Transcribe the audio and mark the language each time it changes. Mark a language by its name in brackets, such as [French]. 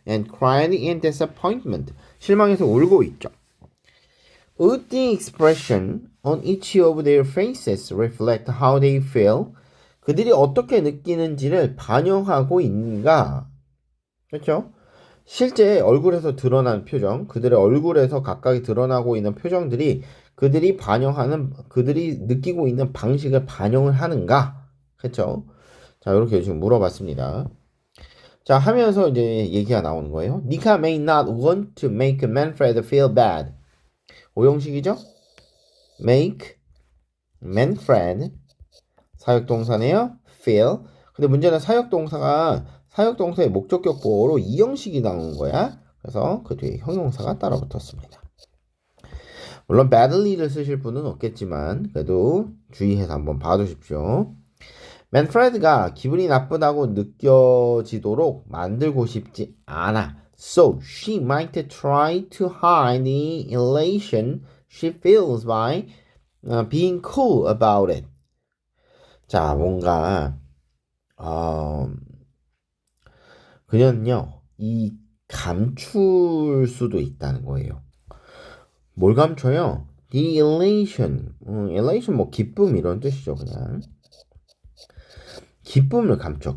[English] And cried in disappointment. [Korean] 실망해서 울고 있죠. [English] Would the expression on each of their faces reflect how they feel? [Korean] 그들이 어떻게 느끼는지를 반영하고 있는가? 그렇죠? 실제 얼굴에서 드러난 표정, 그들의 얼굴에서 각각이 드러나고 있는 표정들이 그들이 느끼고 있는 방식을 반영을 하는가? 그렇죠? 자, 이렇게 지금 물어봤습니다. 자, 하면서 이제 얘기가 나오는 거예요. [English] Nika may not want to make Manfred feel bad. [Korean] 오형식이죠? [English] make Manfred 사역동사네요. feel. [Korean] 근데 문제는 사역동사의 목적격 보호로 이형식이 나온 거야. 그래서 그 뒤에 형용사가 따라 붙었습니다. 물론 badly를 쓰실 분은 없겠지만 그래도 주의해서 한번 봐두십시오. 맨프레드가 기분이 나쁘다고 느껴지도록 만들고 싶지 않아. [English] So she might try to hide the elation she feels by being cool about it. [Korean] 자, 뭔가 그냥요 이 감출 수도 있다는 거예요. 뭘 감춰요? The elation, elation 뭐 기쁨 이런 뜻이죠. 그냥 기쁨을 감춰.